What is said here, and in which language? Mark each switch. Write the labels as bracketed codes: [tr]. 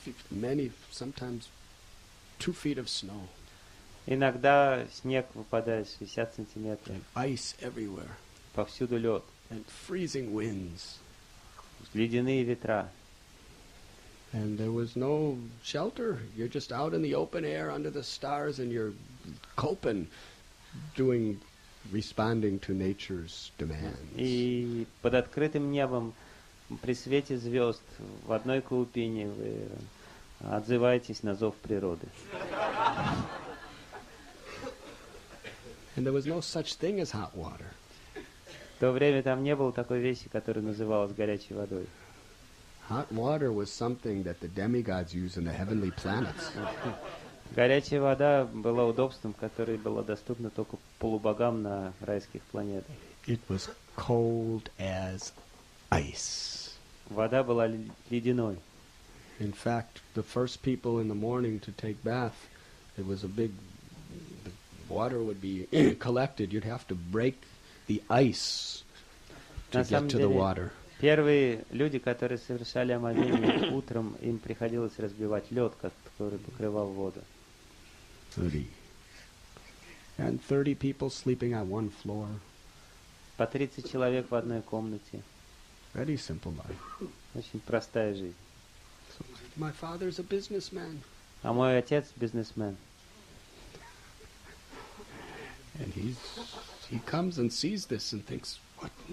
[en] Many, sometimes 2 feet of snow. [ru] Иногда снег выпадает 60 сантиметров. [en] And ice everywhere. [ru] Повсюду лед. [en] And freezing winds. [ru] Ледяные ветра. [en] And there was no shelter. You're just out in the open air under the stars and you're coping, responding to nature's demands. [ru] И под открытым небом, при свете звезд, в одной клубине вы отзываетесь на зов природы. [en] And there was no such thing as hot water. [ru] В то время там не было такой вещи, которая называлась горячей водой. [en] Hot water was something that the demigods use in the heavenly planets. [ru] Горячая вода была удобством, которое было доступно только полубогам на райских планетах. [en] It was cold as ice. [ru] Вода была ледяной. [en] In fact, the first people in the morning to take bath, it was a big, the water would be collected. You'd have to break the ice to get to the water. [ru] Первые люди, которые совершали омовение утром, им приходилось разбивать лед, который покрывал воду. [en] 30. And 30 people sleeping on one floor. [ru] По 30 человек в одной комнате. [en] Very simple life. [ru] Очень простая жизнь. [en] So my father's a businessman. [ru] А мой отец бизнесмен. [en] And he comes and sees this and thinks, what?